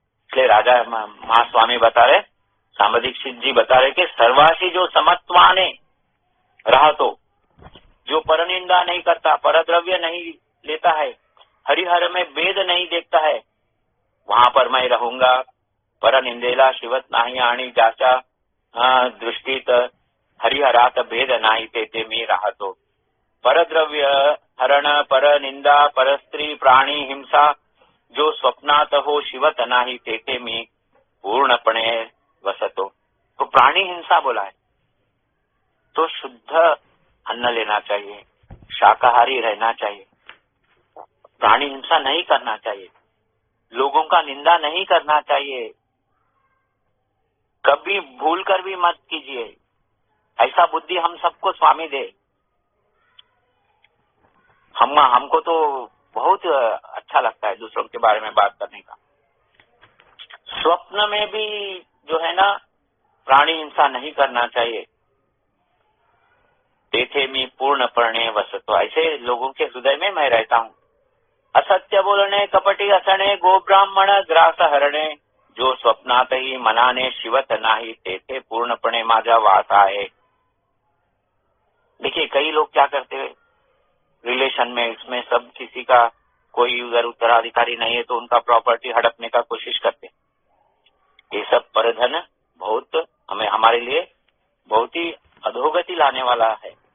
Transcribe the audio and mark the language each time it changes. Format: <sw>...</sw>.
<hi>इसलिए राजा महास्वामी बता रहे, सांब दीक्षित जी बता रहे कि सर्वाशी जो समत्वाने रहा, तो जो परनिंदा नहीं करता, परद्रव्य नहीं लेता है, हरिहर में भेद नहीं देखता है, वहां पर मैं रहूंगा।</hi> <mr>परनिंदेला शिवत नाही आणि ज्याच्या दृष्टीत हरिहरात भेद नाही तेथे मी राहतो। परद्रव्य हरण, परनिंदा, परस्त्री, प्राणी हिंसा जो स्वप्नात हो शिवत नाही तेथे मी पूर्णपणे वसतो।</mr> <hi>तो प्राणी हिंसा बोला है, तो शुद्ध अन्न लेना चाहिए, शाकाहारी रहना चाहिए, प्राणी हिंसा नहीं करना चाहिए, लोगों का निंदा नहीं करना चाहिए, कभी भूल कर भी मत कीजिए। ऐसा बुद्धि हम सबको स्वामी दे। हमको तो बहुत अच्छा लगता है दूसरों के बारे में बात करने का। स्वप्न में भी जो है ना प्राणी हिंसा नहीं करना चाहिए।</hi> <mr>तेथे मी पूर्ण परणे वसतो,</mr> <hi>ऐसे लोगों के हृदय में मैं रहता हूँ।</hi> <mr>असत्य बोलणे, कपटी असणे, गो ब्राह्मण ग्रास हरणे, जो स्वप्नातही मनाने शिवत नाही, तेथे पूर्णपणे माझा वास आहे।</mr> <hi>देखिए कई लोग क्या करते हैं रिलेशन में, इसमें सब किसी का कोई उधर उत्तराधिकारी नहीं है तो उनका प्रॉपर्टी हड़पने का कोशिश करते हैं। ये सब परधन बहुत हमारे लिए बहुत ही अधोगति लाने वाला है।</hi>